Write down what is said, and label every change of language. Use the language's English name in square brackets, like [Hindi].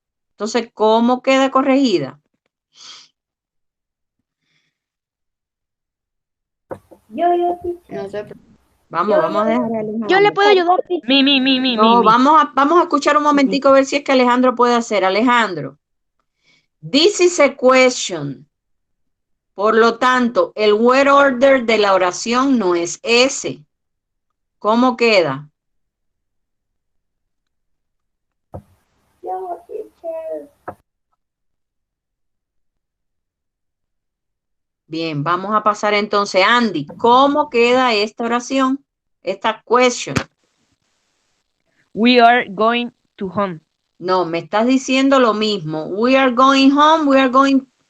[Spanish] Entonces, ¿cómo queda corregida? Yo, teacher. No sé. Vamos a dejar a Alejandro. Yo le puedo ayudar. No, vamos a escuchar un momentico a ver si es que Alejandro puede hacer. [English] Alejandro, this is a question. [Spanish] Por lo tanto, el word order de la oración no es ese. ¿Cómo queda? No, teacher. Bien, vamos a pasar entonces. Andy, ¿cómo queda esta oración? Esta question. [English] We are going to home. [Spanish] No, me estás diciendo lo mismo. [English] We are going home, we are going...